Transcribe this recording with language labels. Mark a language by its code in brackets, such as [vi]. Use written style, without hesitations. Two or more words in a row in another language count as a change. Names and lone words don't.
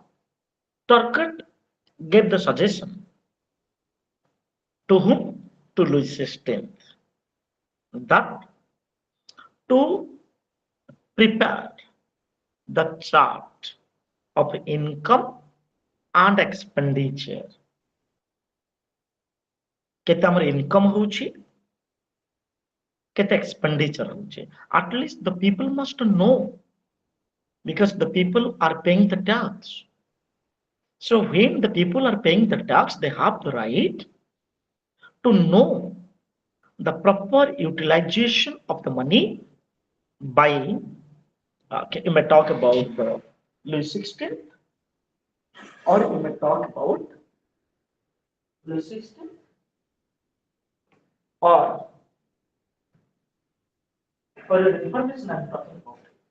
[en] Target gave the suggestion to whom? To Louis XVI, that to prepare the chart of income and expenditure. [or] କେତେ ହମର ଇନକମ ହେଉଛି, କେତେ expenditure ହେଉଛି. [en] At least the people must know, because the people are paying the tax. So when the people are paying the tax, they have the right to know the proper utilization of the money by, you may talk about Louis XVI, or you may talk about Louis XVI, or for your information I'm talking about.